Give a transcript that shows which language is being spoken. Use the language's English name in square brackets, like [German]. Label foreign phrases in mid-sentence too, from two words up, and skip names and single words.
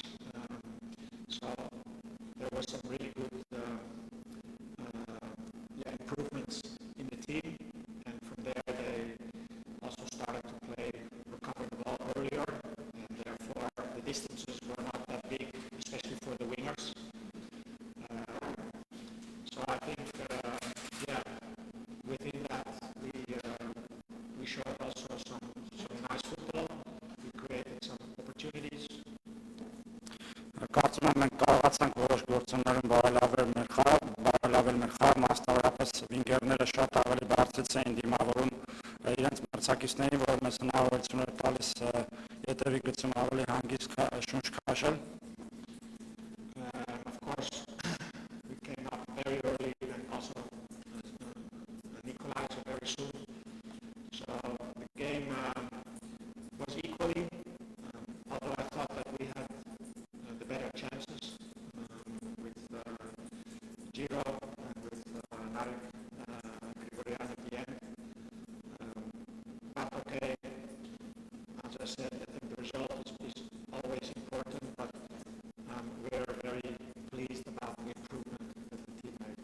[English] So there was some really good improvements in the team, and from there they also started to recover the ball earlier, and therefore the distances were not that big, especially for the wingers. So I think, within that we showed also some nice football. We created some opportunities. [Armenian] Կարծում եմ մենք կարողացանք որոշ գործոններում բարելավել մեր խաղը, մասնավորապես վինգերները շատ ավելի բարձրից էին դիմավորում իրենց մրցակիցներին, որ մեզ հնարավորություն էր տալիս ետևի գծում ավելի հանգիստ շունչ քաշել. [English] Of course, we came up very early and also equalized very soon. So the game was equally, although I thought that we had the better chances with Giro and with Narek Grigorian at the end. But okay, as I said, I think the result is always important, but we're very pleased about the improvement that the team made.